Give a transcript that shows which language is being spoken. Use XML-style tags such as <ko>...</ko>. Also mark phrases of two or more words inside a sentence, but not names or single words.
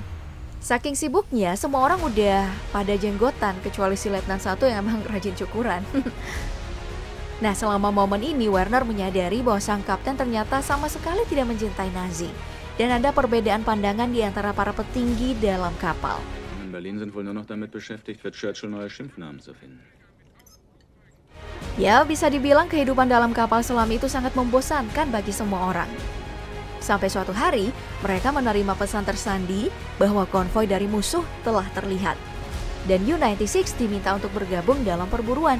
<id>Saking sibuknya, semua orang udah pada jenggotan kecuali si Letnan satu yang emang rajin cukuran. Nah, selama momen ini Werner menyadari bahwa sang kapten ternyata sama sekali tidak mencintai Nazi. Dan ada perbedaan pandangan di antara para petinggi dalam kapal.</id> <de>In Berlin sind wohl nur noch damit beschäftigt, für Churchill neue Schimpfnamen zu finden.</de> <id>Ya, bisa dibilang kehidupan dalam kapal selam itu sangat membosankan bagi semua orang. Sampai suatu hari, mereka menerima pesan tersandi bahwa konvoi dari musuh telah terlihat. Dan U-96 diminta untuk bergabung dalam perburuan.</id>